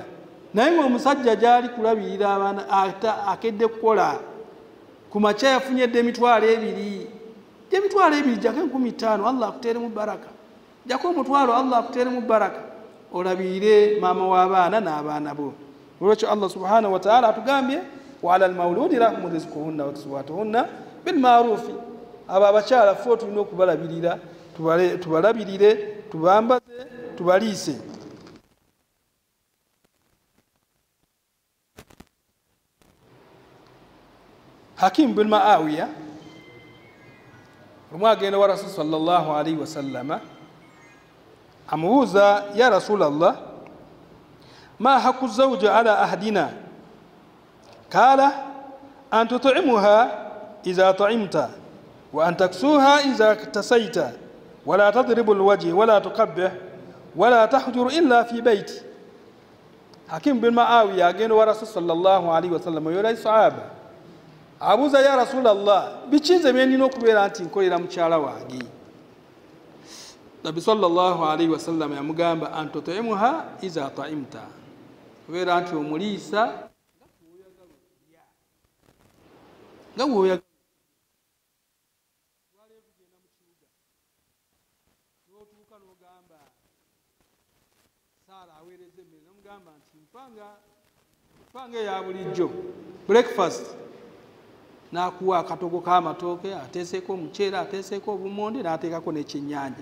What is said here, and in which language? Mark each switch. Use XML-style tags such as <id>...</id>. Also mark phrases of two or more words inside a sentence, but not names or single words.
<lg>Naye ng'omusajja gy'ali kulabirira abaana akedde kukola, ku makya yafunyedde emitwalo 2. Emitwalo 2 jako 15, Allah akuteeremu baraka. Jako omutwalo, Allah akuteeremu baraka. Olabirire maama w'abaana n'abaana bo.</lg> <ar>Olwekyo الله سبحانه وتعالى atugambye وعلى المولود لهم رزقهن وكسوتهن بالمعروف.</ar> <lg>Abo abakyala ffe tulina okubalabirira, tubalabirire, tubambaze, tubaliise.</lg> <ar>Hakim bin Muawiya rumwagenda wa رسول صلى الله عليه وسلم amubuuza, يا رسول الله ما حق زوج على أحدنا? قال أن تطعمها إذا طعمت وأن تكسوها إذا اكتسيت ولا تضرب الوجه ولا تقبح ولا تهجر إلا في بيتي.</ar> <lg>Hakim bin Muawiya agenda wa Rasul</lg> <ar>صلى الله عليه وسلم</ar> <lg>yola sahaba abuuza,</lg> <ar>يا رسول الله,</ar> <lg>bikinze bye nina okubeera nti nkolera mukyala wange? Nabi</lg> <ar>صلى الله عليه وسلم</ar> <lg>yamugamba,</lg> <ar>أن تطعمها إذا طعمت,</ar> <lg>kubeera nti omuliisa nga bw'oyagala. N'otuuka n'ogamba Saala aweereza emmere, n'omugamba nti mpanga eya bulijjo, breakfast, n'akuwa akatogo k'amatooke, ateeseeko omuceere, ateeseeko obumonde, n'ateekako n'ekyennyanja.</lg>